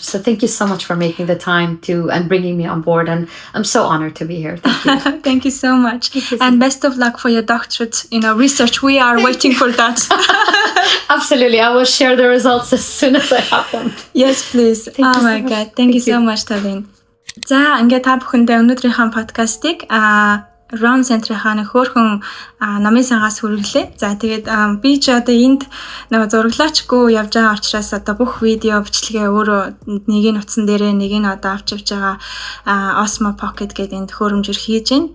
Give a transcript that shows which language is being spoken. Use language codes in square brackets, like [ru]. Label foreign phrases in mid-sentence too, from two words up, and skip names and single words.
[en] So thank you so much for making the time and bringing me on board. And I'm so honored to be here. Thank you. Thank you so much. And best of luck for your doctorate, research. We are waiting for that. Absolutely. I will share the results as soon as I have them. Yes, please. Oh my God. Thank you so much, Talin. [mn] За, ингээд та бүхэндээ өнөөдрийнхөө подкастыг Rom Center-ийнхаа хөөрхөн номын сангаас хүргэлээ. За тэгээд би ч одоо энд нэг зураглаачгүй явж байгаа учраас одоо бүх видео бичлэгээ өөрөө нэг нь утсан дээрээ нэг нь одоо авч явж байгаа Osmo Pocket гэдэг энэ төхөөрөмжөөр хийж гин.